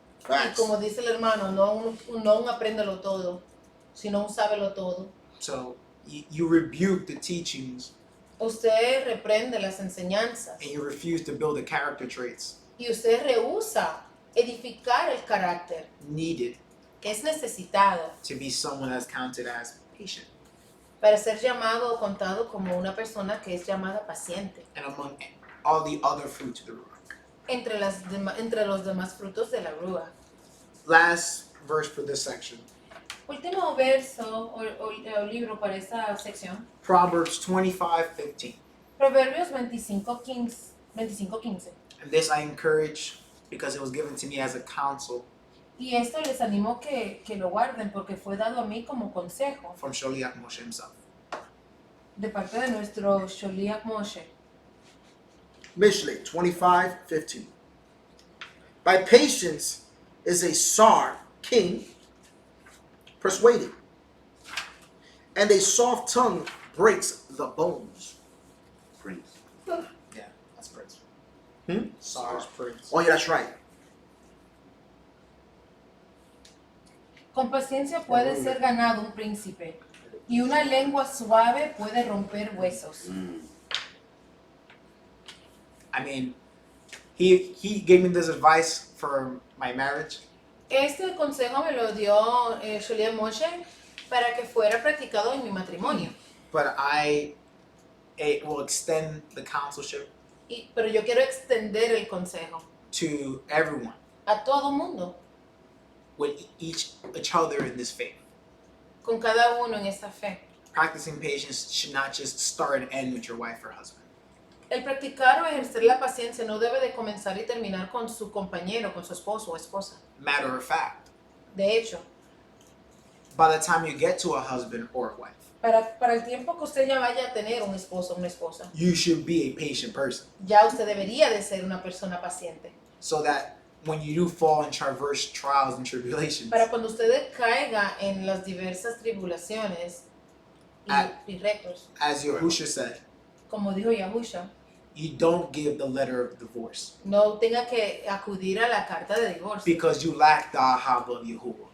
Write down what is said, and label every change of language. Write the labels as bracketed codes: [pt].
[es] Y como dice el hermano, no un apréndelo todo, sino un sábelo todo. [en] So you rebuke the teachings [es] Usted reprende las enseñanzas [en] and you refuse to build the character traits [es] y usted rehúsa edificar el carácter [en] needed [es] que es necesitado [en] to be someone that's counted as patient. [es] para ser llamado o contado como una persona que es llamada paciente [en] And among all the other fruits of the Ruach. [es] entre los demás frutos de la rúa. [en] Last verse for this section. [es] Último verso o libro para esta sección. [en] Proverbs 25:15. [es] Proverbios 25:15. [en] And this I encourage because it was given to me as a counsel [es] Y esto les animo que lo guarden porque fue dado a mí como consejo [en] from Sholiach Moshe himself. [es] de parte de nuestro Sholiach Moshe. [en] Mishle 25:15. By patience is a Sar, king, persuaded, and a soft tongue breaks the bones. Prince. Yeah, that's Prince. Sar's Prince. Oh yeah, that's right. [es] Con paciencia puede ser ganado un príncipe, y una lengua suave puede romper huesos. [en] I mean, he gave me this advice for my marriage. [es] Este consejo me lo dio Sholiach Moshe para que fuera practicado en mi matrimonio. [en] But I will extend the counselship [es] Pero yo quiero extender el consejo [en] to everyone [es] a todo mundo, [en] with each other in this faith. [es] con cada uno en esta fe. [en] Practicing patience should not just start and end with your wife or husband. [es] El practicar o ejercer la paciencia no debe de comenzar y terminar con su compañero, con su esposo o esposa. [en] Matter of fact, [es] De hecho, [en] by the time you get to a husband or a wife, [es] para el tiempo que usted ya vaya a tener un esposo o una esposa, [en] you should be a patient person. [es] ya usted debería de ser una persona paciente. [en] So that when you do fall and traverse trials and tribulations, [es] Para cuando usted caiga en las diversas tribulaciones y retos, [en] as Yahusha said, [es] como dijo Yahusha, [en] you don't give the letter of divorce [es] no tenga que acudir a la carta de divorcio [en] because you lack the ahava of Yahuwah.